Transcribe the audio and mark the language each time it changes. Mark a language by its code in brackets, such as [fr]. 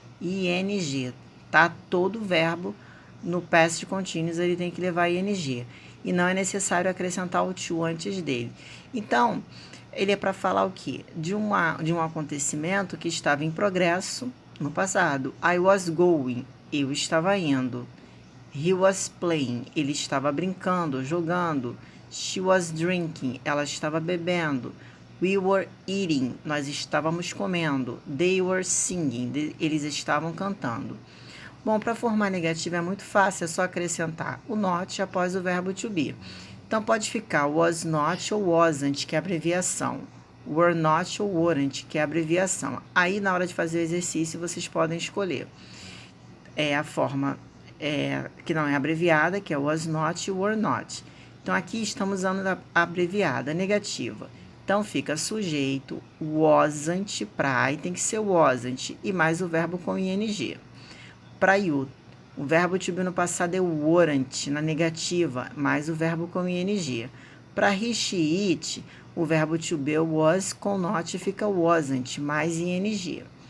[pt] ing, tá? Todo verbo no past continuous, ele tem que levar ing. E não é necessário acrescentar o to antes dele. Então, ele é para falar o quê? De um acontecimento que estava em progresso no passado. [en] I was going, [pt] eu estava indo. [en] He was playing, [pt] ele estava brincando, jogando. [en] She was drinking, [pt] ela estava bebendo. [en] We were eating, [pt] nós estávamos comendo. [en] They were singing, [pt] eles estavam cantando. Bom, para formar negativa é muito fácil, é só acrescentar o not após o verbo to be. Então, pode ficar was not ou wasn't, que é a abreviação. Were not ou weren't, que é a abreviação. Aí, na hora de fazer o exercício, vocês podem escolher a forma que não é abreviada, que é was not e were not. Então, aqui estamos usando a abreviada, negativa. Então, fica sujeito, wasn't, para I tem que ser wasn't, e mais o verbo com ing. Para you, o verbo to be no passado é weren't, na negativa, mais o verbo com ing. Para he, she, it, o verbo to be was com not fica wasn't, mais ing.